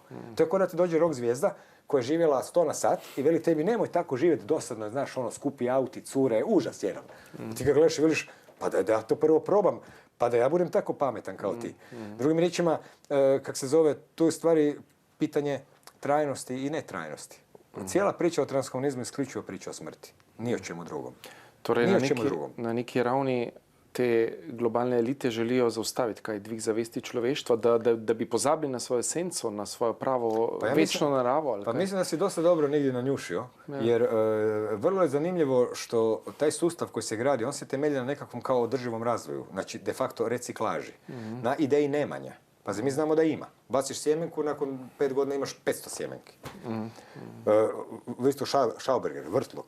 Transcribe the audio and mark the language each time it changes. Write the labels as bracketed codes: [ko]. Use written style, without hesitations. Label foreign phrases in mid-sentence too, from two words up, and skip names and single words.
[hr] To je kao da ti dođe rock zvijezda koja je živjela 100 na sat i veli tebi nemoj tako živjeti dosadno, znaš, skupi auti, cure, užas jedan. Ti ga gledaš i veliš, pa da ja to prvo probam, pa da ja budem tako pametan kao ti. Drugim riječima, kak se zove, tu je stvari pitanje trajnosti i netrajnosti. Cijela priča o transhumanizmu isključivo priča o smrti. Ni o čemu drugom. [sl] Torej, na neki ravni te globalne elite želijo zaustaviti kaj dvig zavesti človeštva, da bi pozabili na svojo esenco, na svojo pravo večno naravo. [hr] Ali mislim da si dosta dobro negdje nanjušio, jer vrlo je zanimljivo što taj sustav koji se gradi, on se temelji na nekakvom kao održivom razvoju, znači [la] de facto [hr] reciklaži, na ideji nemanja. Pazi, mi znamo da ima. Baciš sjemenku, nakon 5 godina imaš 500 sjemenki. Isto Schauberger, vrtlog.